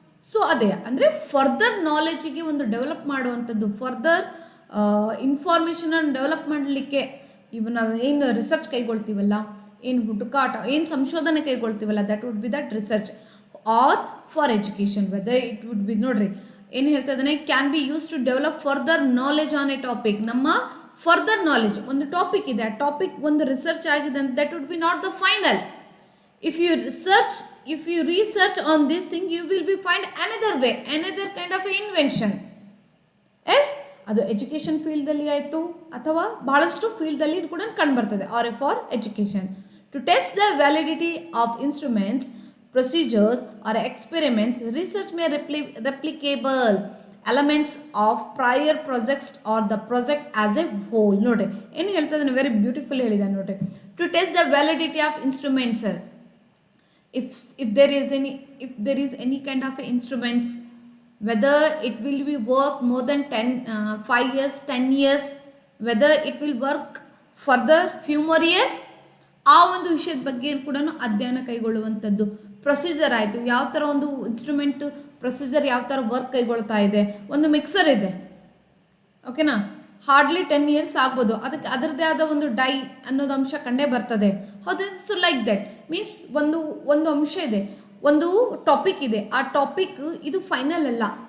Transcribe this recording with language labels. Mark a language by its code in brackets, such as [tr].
[kn] So ಅದೇ ಅಂದರೆ further ನಾಲೆಜಿಗೆ ಒಂದು ಡೆವಲಪ್ ಮಾಡುವಂಥದ್ದು, ಫರ್ದರ್ ಇನ್ಫಾರ್ಮೇಷನನ್ನು ಡೆವಲಪ್ ಮಾಡಲಿಕ್ಕೆ ಇವು ನಾವು ಏನು ರಿಸರ್ಚ್ ಕೈಗೊಳ್ತೀವಲ್ಲ, ಏನು ಹುಡುಕಾಟ, ಏನು ಸಂಶೋಧನೆ ಕೈಗೊಳ್ತೀವಲ್ಲ, [en] That would be that research. Or for education, whether it would be, [kn] ನೋಡ್ರಿ ಏನು ಹೇಳ್ತಾ ಇದ್ದಾನೆ, [en] Can be use to develop further knowledge on a topic. [kn] ನಮ್ಮ ಫರ್ದರ್ ನಾಲೆಜ್, ಒಂದು ಟಾಪಿಕ್ ಇದೆ, ಆ ಟಾಪಿಕ್ ಒಂದು ರಿಸರ್ಚ್ ಆಗಿದೆ ಅಂತ, [en] That would be not the final. If you research on this thing, you will be find another way, another kind of invention. [kn] S, ಅದು education ಫೀಲ್ಡಲ್ಲಿ ಆಯಿತು ಅಥವಾ ಬಹಳಷ್ಟು ಫೀಲ್ಡಲ್ಲಿ ಕೂಡ ಕಂಡು ಬರ್ತದೆ. [en] Or for education, to test the validity of instruments, procedures or experiments, research may replicable elements of prior projects or the project as a whole. [kn] ನೋಡ್ರಿ ಏನು ಹೇಳ್ತಾ ಇದ್ದಾನೆ, [en] very beautiful [kn] ಹೇಳಿದ ನೋಡ್ರಿ. [en] to test the validity of instruments, if there is any kind of instruments, whether it will be work more than 5 years, 10 years, whether it will work further few more years, [kn] ಆ ಒಂದು ವಿಷಯದ ಬಗ್ಗೆ ಕೂಡ ಅಧ್ಯಯನ ಕೈಗೊಳ್ಳುವಂಥದ್ದು. Procedure ಆಯಿತು, ಯಾವ ಥರ ಒಂದು ಇನ್ಸ್ಟ್ರೂಮೆಂಟ್ ಪ್ರೊಸೀಜರ್ ಯಾವ ಥರ ವರ್ಕ್ ಕೈಗೊಳ್ತಾ ಇದೆ. ಒಂದು ಮಿಕ್ಸರ್ ಇದೆ, ಓಕೆನಾ, ಹಾರ್ಡ್ಲಿ 10 years ಆಗ್ಬೋದು, ಅದಕ್ಕೆ ಅದರದ್ದೇ ಆದ ಒಂದು ಡೈ ಅನ್ನೋದು ಅಂಶ ಕಂಡೇ ಬರ್ತದೆ. ಹೌದು, [en] so like that means [kn] ಒಂದು ಅಂಶ ಇದೆ, ಒಂದು ಟಾಪಿಕ್ ಇದೆ, ಆ ಟಾಪಿಕ್ ಇದು ಫೈನಲ್ ಅಲ್ಲ.